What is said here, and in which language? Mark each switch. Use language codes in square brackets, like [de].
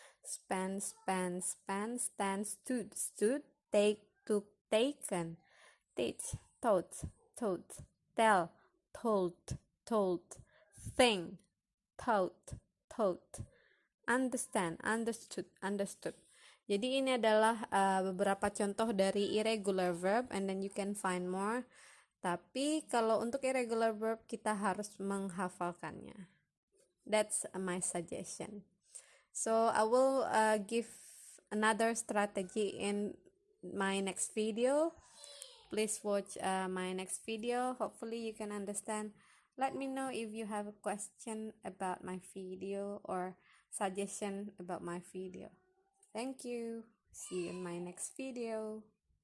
[en] Span, span, span. Stand, stood, stood. Take, took, taken. Teach, taught, taught. Tell, told, told. Think, thought, thought. Understand, understood, understood. [id] Jadi ini adalah beberapa contoh dari irregular verb, [en] and then you can find more. [id] Tapi kalau untuk irregular verb kita harus menghafalkannya. [en] That's my suggestion. So I will give another strategy in my next video. Please watch my next video. Hopefully you can understand. Let me know if you have a question about my video or suggestion about my video. Thank you. See you in my next video.